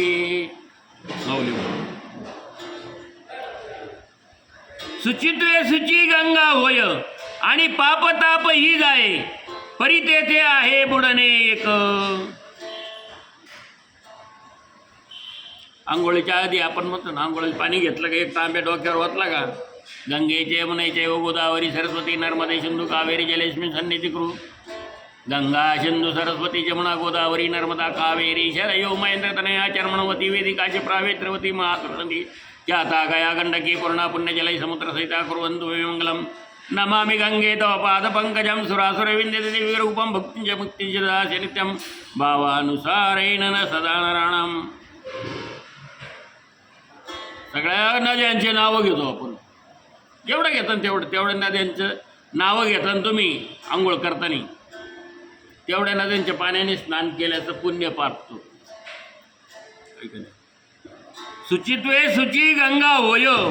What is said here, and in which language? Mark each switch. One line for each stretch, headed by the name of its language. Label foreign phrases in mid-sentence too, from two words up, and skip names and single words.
Marathi: सुचित्वे सुची गंगा होय आणि पापताप ही जाये परी तेथे आहे बुडणे एक. आंघोळीच्या आधी आपण म्हणतो ना, आंघोळीला पाणी घेतलं का एक तांब्या डोक्यावर ओतला का,
Sanskrit: गंगेचे यमुनेचे व गोदावरी सरस्वती नर्मदे सिंधू कावेरी जलेस्मिन् सन्निधी कुरु. गंगा सिंधू सरस्वती जमुना गोदावरी नर्मदा कावेरी शरयो महेंद्रतनया चर्मणवती वेदिकाची प्रावेत्रवती महाकृष्णती जाता गया गंडकी पूर्णा पुण्यजलै समुद्रसहिता कुर्वन्तु मे मंगलम. नमामि गंगे तव पादपङ्कजं सुरासुरविन्दते दिव्यरूपं भक्तिं च मुक्तिं च दास्यति नित्यं भावानुसारेण न सदा नराणाम्.
Marathi: सगळ्या नद्यांचे नावं घेतो आपण, जेवढं घेतात तेवढ्या नद्यांचं नावं घेताना तुम्ही आंघोळ करताना तेवढ्या नद्यांच्या पाण्याने स्नान केल्याचं पुण्य पावतो. शुचित्वे शुची गंगा होय.